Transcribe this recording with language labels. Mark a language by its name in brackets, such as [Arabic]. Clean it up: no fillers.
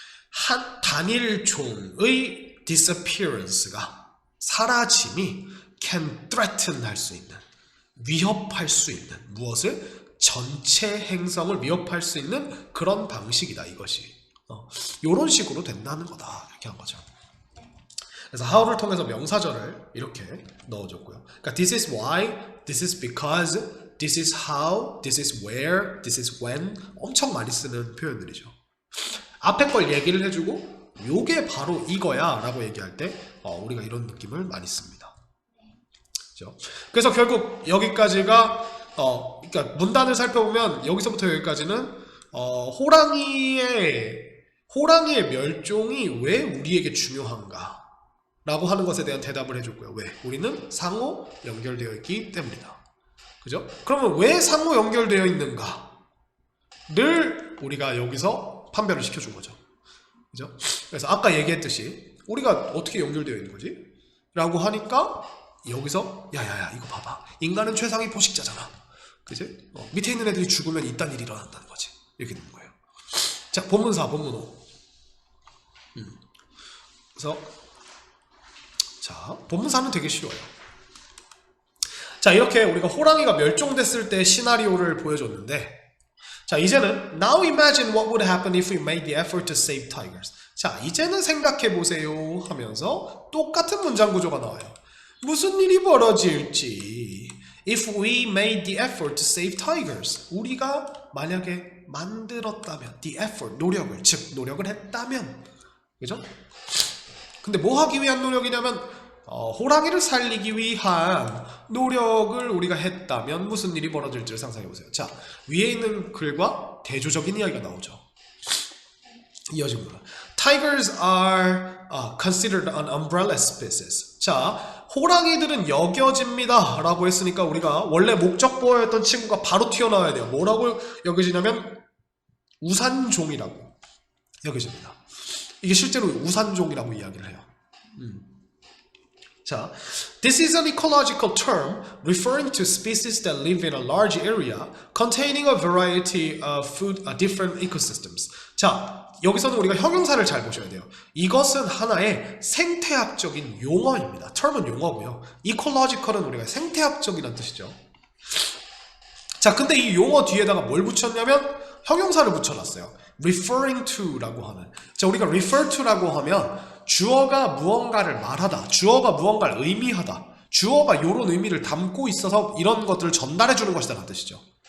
[Korean] 한 단일 종의 disappearance가, 사라짐이 [English] can threaten [Korean] 할 수 있는, 위협할 수 있는, 무엇을? 전체 행성을 위협할 수 있는 그런 방식이다, 이것이. 이런 식으로 된다는 거다, 이렇게 한 거죠. 그래서 how를 통해서 명사절을 이렇게 넣어줬고요. 그러니까 [English] this is why, this is because, this is how, this is where, this is when, [Korean] 엄청 많이 쓰는 표현들이죠. 앞에 걸 얘기를 해주고 요게 바로 이거야 라고 얘기할 때 우리가 이런 느낌을 많이 씁니다. 그렇죠? 그래서 결국 여기까지가 그러니까 문단을 살펴보면 여기서부터 여기까지는 호랑이의 멸종이 왜 우리에게 중요한가 라고 하는 것에 대한 대답을 해줬고요. 왜? 우리는 상호 연결되어 있기 때문이다. 그죠? 그러면 왜 상호 연결되어 있는가를 우리가 여기서 판별을 시켜준 거죠. 그죠? 그래서 아까 얘기했듯이 우리가 어떻게 연결되어 있는 거지? 라고 하니까 여기서 야야야 이거 봐봐. 인간은 최상위 포식자잖아. 그치? 밑에 있는 애들이 죽으면 이딴 일이 일어난다는 거지. 이렇게 되는 거예요. 자, 본문사, 본문호. 그래서 자, 본문사는 되게 쉬워요. 자, 이렇게 우리가 호랑이가 멸종됐을 때 시나리오를 보여줬는데, 자, 이제는 [English] Now imagine what would happen if we made the effort to save tigers. [Korean] 자, 이제는 생각해 보세요 하면서 똑같은 문장 구조가 나와요. 무슨 일이 벌어질지. [English] If we made the effort to save tigers. [Korean] 우리가 만약에 만들었다면, [English] the effort, [Korean] 노력을, 즉 노력을 했다면, 그죠? 근데 뭐 하기 위한 노력이냐면 호랑이를 살리기 위한 노력을 우리가 했다면 무슨 일이 벌어질지를 상상해보세요. 자, 위에 있는 글과 대조적인 이야기가 나오죠. 이어집니다. [English] Tigers are considered an umbrella species. [Korean] 자, 호랑이들은 여겨집니다 라고 했으니까 우리가 원래 목적보였던 친구가 바로 튀어나와야 돼요. 뭐라고 여겨지냐면 우산종이라고 여겨집니다. 이게 실제로 우산종이라고 이야기를 해요. [English] 자, this is an ecological term referring to species that live in a large area containing a variety of food, different ecosystems. [Korean] 자, 여기서는 우리가 형용사를 잘 보셔야 돼요. 이것은 하나의 생태학적인 용어입니다. term은 용어고요. ecological은 우리가 생태학적이라는 뜻이죠. 자, 근데 이 용어 뒤에다가 뭘 붙였냐면 형용사를 붙여놨어요. referring to라고 하는. 자, 우리가 refer to라고 하면 주어가 무언가를 말하다, 주어가 무언가를 의미하다, 주어가 이런 의미를 담고 있어서 이런 것들을 전달해 주는 것이다 라는 뜻이죠.